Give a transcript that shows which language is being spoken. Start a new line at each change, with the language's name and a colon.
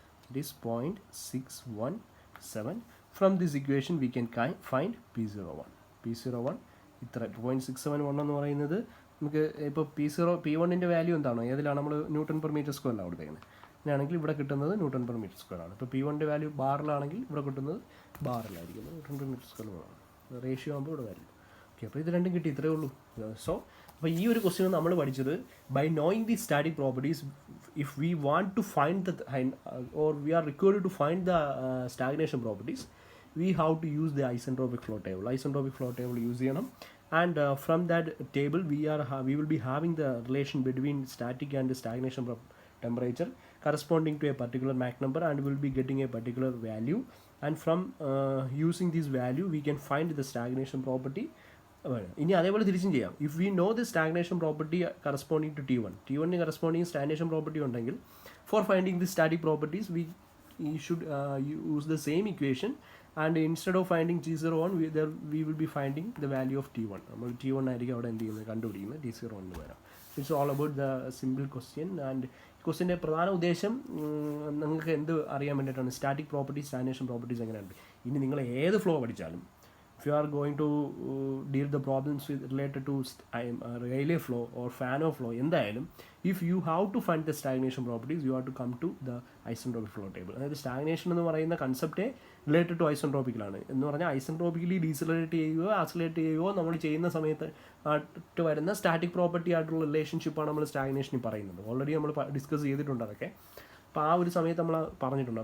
English: It is 0.617. From this equation, we can find P01.
Malayalam: P01 ഇത്ര 0.671 എന്ന് പറയുന്നത് നമുക്ക് ഇപ്പോൾ P1ൻ്റെ വാല്യൂ എന്താണോ, ഏതിലാണ് നമ്മൾ ന്യൂട്ടൺ പെർ മീറ്റർ സ്ക്വയറിലാണ് കൊടുത്തേക്കുന്നത്. അങ്ങനെയാണെങ്കിൽ ഇവിടെ കിട്ടുന്നത് ന്യൂട്ടൺ പെർ മീറ്റർ സ്ക്വയർ ആണ്. ഇപ്പോൾ P1ൻ്റെ വാല്യൂ ബാറിലാണെങ്കിൽ ഇവിടെ കിട്ടുന്നത് ബാറിലായിരിക്കും, ന്യൂട്ടൺ പെർ മീറ്റർ സ്ക്വയറാണ്. റേഷ്യോ ആകുമ്പോൾ ഇവിടെ വരും. ഓക്കെ, അപ്പോൾ ഇത് രണ്ടും കിട്ടി, ഇത്രയേ ഉള്ളൂ. സോ അപ്പോൾ ഈ ഒരു ക്വസ്റ്റ്യൻ നമ്മൾ പഠിച്ചത്
English: By knowing the static properties, if we want to find the or we are required to find the stagnation properties, we have to use the isentropic flow table.
Malayalam: Isentropic flow table use ചെയ്യണം.
English: And from that table we will be having the relation between static and stagnation temperature corresponding to a particular Mach number, and we will be getting a particular value. And from using this value we can find the stagnation property.
Malayalam: ഇനി അതേപോലെ തിരിച്ചും ചെയ്യാം.
English: if we know the stagnation property corresponding to
Malayalam: T1 ന് corresponding stagnation property ഉണ്ടെങ്കിൽ,
English: For finding the static properties we should use the same equation, and instead of finding T01 we will be finding the value of T1.
Malayalam: നമ്മൾ T1 ആയിരിക്കും അവിടെ എന്ത് ചെയ്യുന്നത്, കണ്ടുപിടിക്കുന്നത്. T01 വരാം.
English: It's all about the simple question.
Malayalam: And ക്വസ്റ്റ്യൻ്റെ പ്രധാന ഉദ്ദേശം നിങ്ങൾക്ക് എന്ത് അറിയാൻ വേണ്ടിയിട്ടാണ്? സ്റ്റാറ്റിക് പ്രോപ്പർട്ടീസ്, സ്റ്റാഗ്നേഷൻ പ്രോപ്പർട്ടീസ് എങ്ങനെയുണ്ട്. ഇനി നിങ്ങൾ ഏത് ഫ്ലോ പഠിച്ചാലും
English: if you are going to deal the problems with related to Rayleigh flow or Fano flow, എന്തായാലും if you have to find the stagnation properties, you have to come to the isentropic flow table.
Malayalam: അതായത് stagnation എന്ന് പറയുന്ന കൺസെപ്റ്റേ related to ഐസെൻട്രോപ്പിക്കലാണ്. എന്ന് പറഞ്ഞാൽ ഐസെൻട്രോപ്പിക്കലി decelerate ചെയ്യുകയോ accelerate ചെയ്യുകയോ നമ്മൾ ചെയ്യുന്ന സമയത്ത് ആയിട്ട് വരുന്ന സ്റ്റാറ്റിക് പ്രോപ്പർട്ടി ആയിട്ടുള്ള റിലേഷൻഷിപ്പാണ് നമ്മൾ സ്റ്റാഗ്നേഷനിൽ പറയുന്നത്. ഓൾറെഡി നമ്മൾ ഡിസ്കസ് ചെയ്തിട്ടുണ്ട് അതൊക്കെ. അപ്പോൾ ആ ഒരു സമയത്ത് നമ്മൾ പറഞ്ഞിട്ടുണ്ട്.